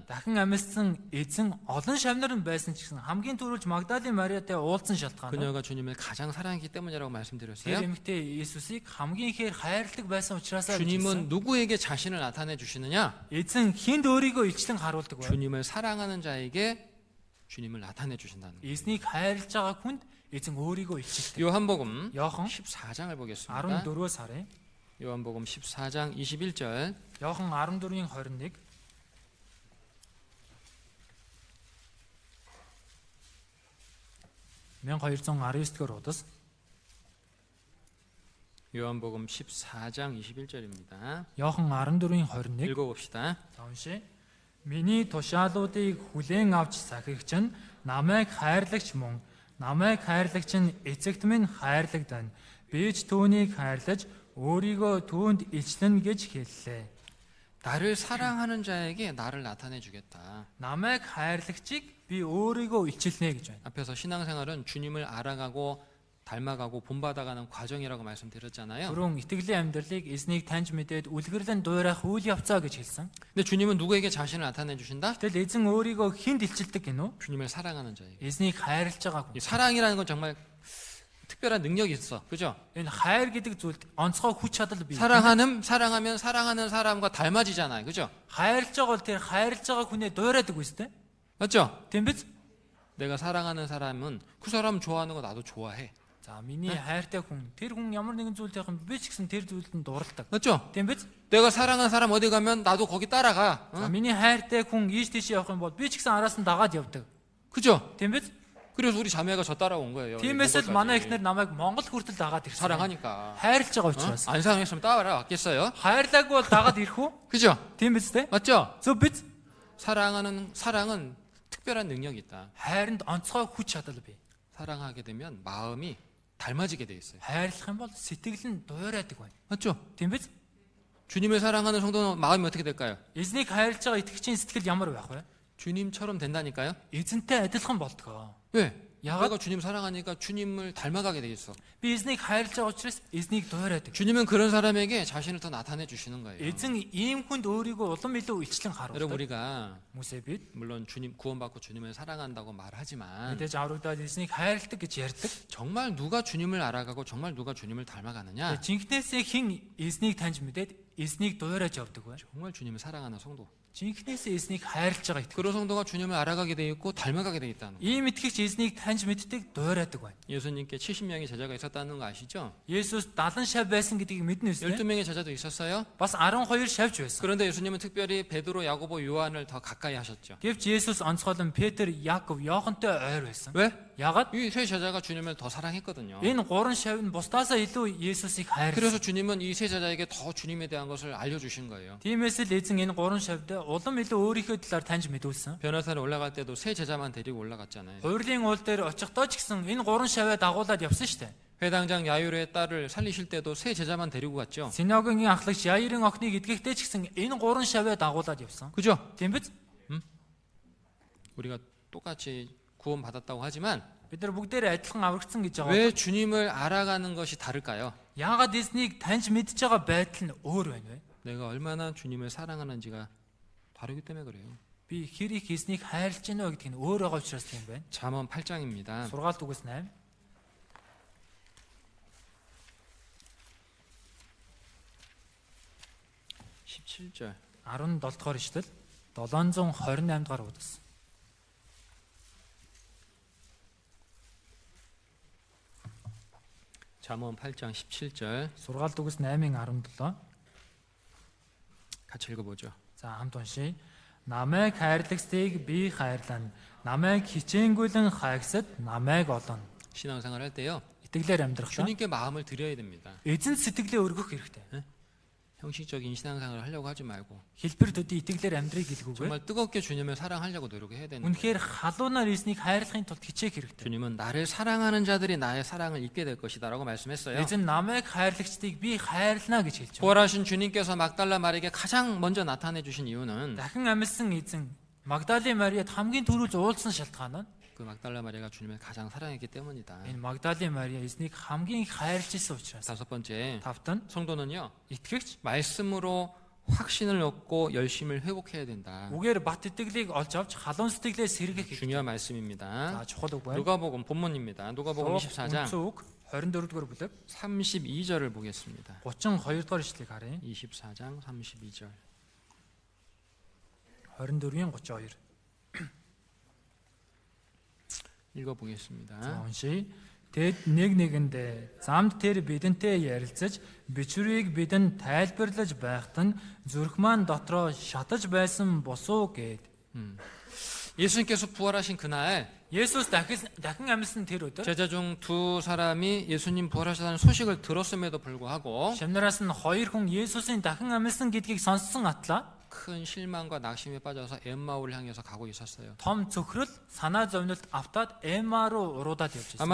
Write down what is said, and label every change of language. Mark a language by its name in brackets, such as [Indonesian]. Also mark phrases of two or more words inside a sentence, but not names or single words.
[Mongolian] Дахин амьдсан эзэн олон шавнар нь байсан ч гэсэн хамгийн түрүүлж Магдалийн Мариатай уулзсан шалтгаан нь [Korean] 그녀가 주님을 가장 사랑했기 때문이라고 тэр 말씀드렸어요. [Mongolian] эмэгтэй Иесусыг хамгийн ихээр хайрладаг байсан учраас [Korean] 주님은 누구에게 자신을 나타내 주시느냐? [Mongolian] эзэн хүнд өөрийгөө илчлэн харуулдаг байна. [Korean] 주님을 사랑하는 자에게 주님을 나타내 주신다는 거예요. [Mongolian] Эзнийг хайрлаж байгаа хүнд эзэн өөрийгөө илчилдэг. [Korean] 요한복음 Йохан 14장을 보겠습니다. [Mongolian] 14-өөс харъя. [Korean] 요한복음 14장 21절. [Mongolian] Йохан 14-ийн 21. (1219) удас. [Korean] 요한복음 14장 21절입니다. [Mongolian] Йохан 14-ийн 21. [Korean] 읽어봅시다. [Mongolian] За уншия. Миний тушаалуудыг хүлээн авч сахигч нь намайг хайрлагч мөн. Намайг хайрлагч нь эцэгт минь хайрлагдана. Би ч түүнийг хайрлаж өөрийгөө түүнд илчлэн гэж хэллээ. [Korean] 나를 사랑하는 자에게 나를 나타내 주겠다. [Mongolian] Намайг хайрлагчийг би өөрийгөө илчилнэ гэж байна. [Korean] 앞에서 신앙생활은 주님을 알아가고 닮아가고 본받아가는 과정이라고 말씀드렸잖아요. [Mongolian] Түрүүн итгэлийн амьдралыг эзнийг таньж мэдээд үлгэрлэн дуурайх үйл явцаа гэж хэлсэн. [Korean] 근데 주님은 누구에게 자신을 나타내 주신다? [Mongolian] Гэтэл эзэн өөрийгөө хэн дэлчилдэг гинөө? [Korean] 주님을 사랑하는 자에게. [Mongolian] Эзнийг хайрлаж байгаа 이 хүн. [Korean] 사랑이라는 건 정말 특별한 능력이 있어. 그죠? [Mongolian] Энэ хайр гэдэг зүйлд онцгой хүч чадал бий. [Korean] 사랑하면 사랑하는 사람과 닮아지잖아요. 그죠? [Mongolian] хайрлаж байгаа бол тэр хайрлаж байгаа хүнээ дуурайдаг үстэй. [Korean] 맞죠? [Mongolian] Тийм биз? [Korean] 내가 사랑하는 사람은 그 사람 좋아하는 거 나도 좋아해. [Mongolian] За миний хайртай хүн тэр хүн ямар нэгэн зүйл явах юм би ч гэсэн тэр зүйлд нь дууралдаг. [Korean] 맞죠? [Mongolian] Тийм биз? [Korean] 내가 사랑하는 사람 어디 가면 나도 거기 따라가. [Mongolian] За миний хайртай хүн ийш тийш явах юм бол би ч гэсэн араас нь дагаад явдаг. [Korean] 그죠? [Mongolian] Тийм биз? [Korean] 그래서 우리 자매가 저 따라온 거예요. [Mongolian] Тиймээс л манай эхнэр намайг Монгол хүртэл дагаад ирсэн. [Korean] 사랑하니까. [Mongolian] хайрлаж байгаа учраас. [Korean] 안 사랑했으면 따라왔겠어요? [Mongolian] хайрлаагүй бол дагаад ирэх үү? [Korean] 그죠? [Mongolian] Тийм биз дээ? [Korean] 맞죠? [Mongolian] зөв биз? [Korean] 사랑은 특별한 능력이 있다. [Mongolian] хайранд онцгой хүч чадал бий. [Korean] 사랑하게 되면 마음이 닮아지게 돼 있어요. [Mongolian] хайрлах юм бол сэтгэл нь дуурайдаг байна. [Korean] 맞죠? [Mongolian] Тийм биз? [Korean] 주님을 사랑하는 성도는 마음이 어떻게 될까요? [Mongolian] Эзнийг хайрлаж байгаа итгэгчийн сэтгэл ямар байх вэ? [Korean] 주님처럼 된다니까요? [Mongolian] эзэнтэй адилхан болдгоо. [Korean] 왜? 야가- 내가 주님 사랑하니까 주님을 닮아가게 돼 있어. [Mongolian] Би эзнийг хайрлаж байгаа учраас эзнийг дуурайдаг. [Korean] 주님은 그런 사람에게 자신을 더 나타내 주시는 거예요. [Mongolian] эзэн ийм хүнд өөрийгөө улам илүү илчлэн 여러분 харуулдаг. 우리가 Хүмүүсээ бид [Korean] 물론 주님 구원받고 주님을 사랑한다고 말하지만 [Mongolian] мэдээж аврагдаад эзнийг хайрладаг гэж ярьдаг. [Korean] 정말 누가 주님을 알아가고 정말 누가 주님을 닮아가느냐? [Mongolian] Жинхнээсээ хэн эзнийг таньж мэдээд эзнийг дуурайж явдаг вэ? [Korean] 정말 주님을 사랑하는 성도. [Mongolian] Жинхнээсээ эзнийг хайрлаж байгаа итгэж. [Korean] 그런 성도가 주님을 알아가게 돼 있고 닮아가게 돼 있다는. [Mongolian] Ийм итгэгч эзнийг таньж мэддэг дуурайдаг байна. [Korean] 예수님께 70명의 제자가 있었다는 거 아시죠? [Mongolian] Есүс 70 шав байсан гэдгийг мэднэ үстэй. [Korean] 12명의 제자도 있었어요. [Mongolian] Бас 12 шавж байсан. [Korean] 그런데 예수님은 특별히 베드로, 야고보, 요한을 더 가까이 하셨죠. [Mongolian] Гэвч Есүс онцгойлон Петр, Яаков, Йохантай ойр байсан. [Korean] 왜? [Mongolian] Ягаад? [Korean] 이 세 제자가 주님을 더 사랑했거든요. [Mongolian] Энэ гурван шав нь бусдаасаа илүү Есүсийг хайрласан. [Korean] 그래서 주님은 이 세 제자에게 더 주님에 대한 것을 알려주신 거예요. [Mongolian] Тиймээс л эзэн энэ гурван шавд улам илүү өөрийнхөө талаар таньж мэдүүлсэн. [Korean] 변호사를 올라갈 때도 세 제자만 데리고 올라갔잖아요. [Mongolian] Хувирлын уул дээр очихдоо ч гэсэн энэ гурван шаваа дагуулад явсан шүү дээ. [Korean] 회당장 야율의 딸을 살리실 때도 세 제자만 데리고 갔죠. [Mongolian] Синагогийн ахлагч Яирын охиныг эдгэхдээ ч гэсэн энэ гурван шаваа дагуулад явсан. [Korean] 그죠? [Mongolian] Тийм биз? [Korean] 우리가 똑같이 구원받았다고 하지만 [Mongolian] Бид нар бүгдээр адилхан аврагдсан гэж байгаа. [Korean] 왜 주님을 알아가는 것이 다를까요? [Mongolian] Яагаад эзнийг таньж мэдж байгаа байдал нь өөр байна вэ? [Korean] 내가 얼마나 주님을 사랑하는지가 다르기 때문에 그래요. [Mongolian] Би хэр их эзнийг хайрлаж байна вэ гэдг нь өөр байгаа учраас тийм байна. [Korean] 잠언 8장입니다. [Mongolian] Сургаалт үгээс 8. [Korean] 17절. [Mongolian] 17 дугаар ишлэл 728 дугаар удас. [Korean] 잠언 8장 17절 [Mongolian] Сургаалт үгээс 8-ын 17. [Korean] 같이 읽어보죠. [Mongolian] За хамт уншия. Намайг хайрлагсдыг би хайрлана. Намайг хичээнгүйлэн хайгсад намайг олоно. [Korean] 신앙생활 할 때요. [Mongolian] Итгэлээр амьдрах та. [Korean] 주님께 마음을 드려야 됩니다. [Mongolian] Эзэн сэтгэлээ өргөх хэрэгтэй. [Korean] 형식적인 신앙생활을 하려고 하지 말고 [Mongolian] Хэлбэр төдий итгэлээр амьдрыг гэлгүүгээр [Korean] 정말 뜨겁게 주님을 사랑하려고 노력해야 되는 거예요. [Mongolian] үнэхээр халуунаар эзнийг хайрлахын тулд хичээх хэрэгтэй. [Korean] 주님은 나를 사랑하는 자들이 나의 사랑을 잊게 될 것이다라고 말씀했어요. [Mongolian] Эзэн намайг хайрлагчдыг би хайрлана гэж хэлж байна. [Korean] 부활하신 주님께서 막달라 마리에게 가장 먼저 나타내 주신 이유는 [Mongolian] Дахин амьсан эзэн Магдалины Мариад хамгийн түрүүлж уулзсан шалтгаан нь [Korean] 그 막달라 마리아가 주님을 가장 사랑했기 때문이다. [Mongolian] энэ Магдалины Мария эзнийг хамгийн их хайрлаж исэн учраас. [Korean] 다섯 번째, [Mongolian] Тавтан [Korean] 성도는요 итгэгч 말씀으로 확신을 얻고 열심을 회복해야 된다. [Mongolian] үгээр бат итгэлийг олж авч халуун сэтгэлээ сэргэх хэрэгтэй. [Korean] 중요한 말씀입니다. [Mongolian] За чухал үг байна. [Korean] 누가복음 본문입니다. 누가복음 24장 [Mongolian] Үнцэн үг 24 дугаар бүлэг [Korean] 32절을 보겠습니다. [Mongolian] 32 дугаар ишлэгийг харъя. [Korean] 24장 32절. [Mongolian] 24-ийн 32. [Korean] 읽어보겠습니다. [Mongolian] За уншия. Тэд нэг нэгэндээ замд тэр бидэнтэй ярилцаж бичвэрийг бидэнд тайлбарлаж байхад нь зүрх маань дотроо шатаж байсан босуу гэд. [Korean] 예수님께서 부활하신 그날 [Mongolian] Есүс дахин амьсан тэр өдөр [Korean] 제자 중 두 사람이 예수님 부활하셨다는 소식을 들었음에도 불구하고 [Mongolian] Шамнараас нь хоёр хүн Есүсийн дахин амьсан гэдгийг сонссон атлаа [Korean] 큰 실망과 낙심에 빠져서 엠마오를 향해서 가고 있었어요. [Mongolian] том цөхрөл санаа зовнилт автаад Эма руу уруудаад явж байсан.